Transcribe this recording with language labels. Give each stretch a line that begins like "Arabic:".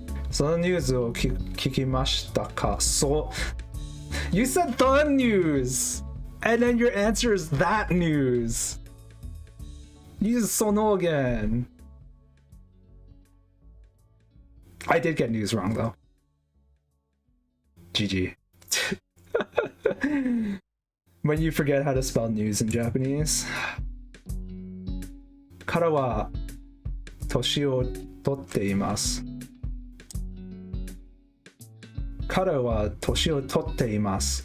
English: So the news
Japanese: を聞きましたか?
English: So you said the news, and then your answer is that news. Use sono again. I did get news wrong though. GG. When you forget how to spell news in Japanese.
Japanese: 彼は年を取っています。彼は年を取っています。